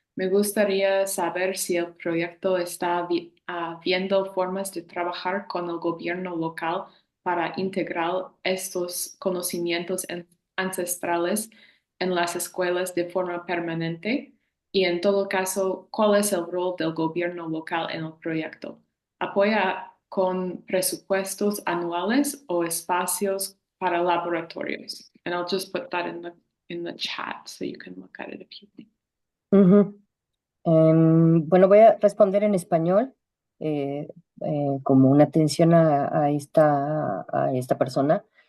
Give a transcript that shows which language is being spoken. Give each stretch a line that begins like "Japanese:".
Spanish: Me gustaría saber si el proyecto está viendo formas de trabajar con el gobierno local para integrar estos conocimientos ancestrales en las escuelas de forma permanente. Y en todo caso, ¿cuál es el rol del gobierno local en el proyecto? ¿Apoya con presupuestos anuales o espacios para laboratorios?
English: And I'll just put that in the chat so you can look at it if you think. Uh-huh.
Spanish: Bueno, voy a responder en español, como una atención a esta persona.